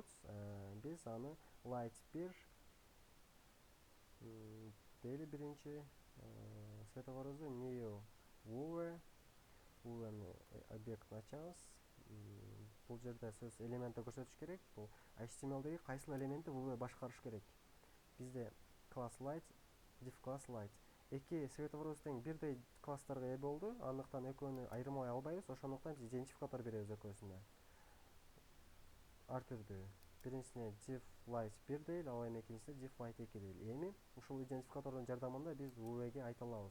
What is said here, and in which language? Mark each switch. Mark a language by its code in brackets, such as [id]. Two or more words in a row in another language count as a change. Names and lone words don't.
[ky] Биз аны light 1 дейли биринчи светофорубузду new UV объектин ачабыз. Бул жерде сөз элементти көрсөтүш керек. Бул HTML'деги кайсыл элементти UV башкарыш керек. Бизде [en] class light, div class light. [ky] Эки светофорубуз тең бирдей класстарга ээ болду. Андыктан экөөнү айырмалай албайбыз. Ошондуктан биз идентификатор беребиз экөөсүнө. Ар түрдүү. Биринчисине [en] div light [ky] 1 дейли, ал эми экинчисине div light 2 дейли. Эми ушул идентификатордун жардамында биз UV'ге айта алабыз.